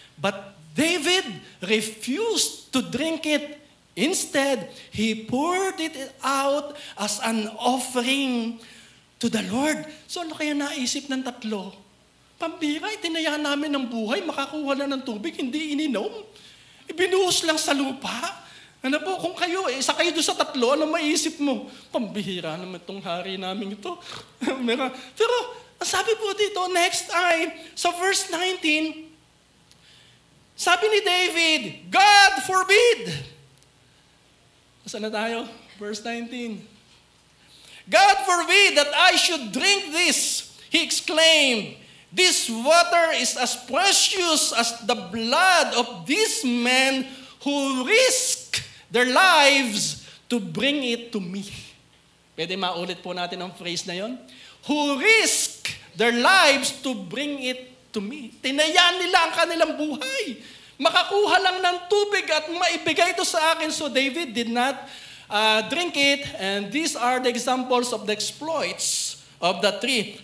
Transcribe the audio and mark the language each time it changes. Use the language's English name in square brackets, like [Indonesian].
[English] But David refused to drink it. Instead, he poured it out as an offering to the Lord. [Filipino] So ano kaya naisip ng tatlo? Pambira, itinayaan namin ng buhay, makakuha na ng tubig, hindi ininom. Ibinuhos lang sa lupa. Ano po, kung kayo, isa kayo doon sa tatlo, ano maisip mo? Pambihira naman itong hari namin ito. Pero, ang sabi po dito, [English] next time, [Filipino] sa verse 19, sabi ni David, [English] God forbid. [Filipino] Saan na tayo? Verse 19. [English] God forbid that I should drink this, he exclaimed. This water is as precious as the blood of these men who risk their lives to bring it to me. [Filipino] Pwede maulit po natin ang phrase na yon? [English] Who risk their lives to bring it to me. [Filipino] Tinayaan nila ang kanilang buhay. Makakuha lang ng tubig at maibigay ito sa akin. [English] So David did not drink it. And these are the examples of the exploits of the tree.